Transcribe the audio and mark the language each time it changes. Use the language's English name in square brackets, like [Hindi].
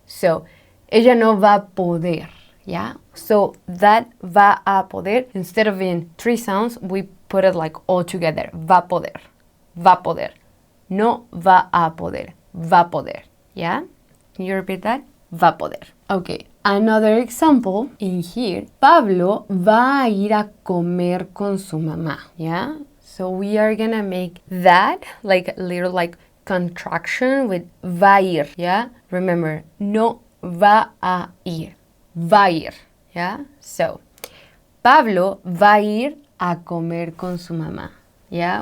[English] So, [Spanish] ella no va a poder, [English] yeah? So that [Spanish] va a poder, [English] instead of being three sounds, we put it like all together. [Spanish] Va poder, va poder. No va a poder, va poder, yeah? [English] Can you repeat that? [Spanish] Va poder. [English] Okay, another example in here. [Spanish] Pablo va a ir a comer con su mamá, yeah? [English] So we are gonna make that like a little like contraction with [Spanish] va a ir, [English] yeah? [Spanish] Remember, no va a ir, va a ir, yeah? So, Pablo va a ir a comer con su mamá, yeah?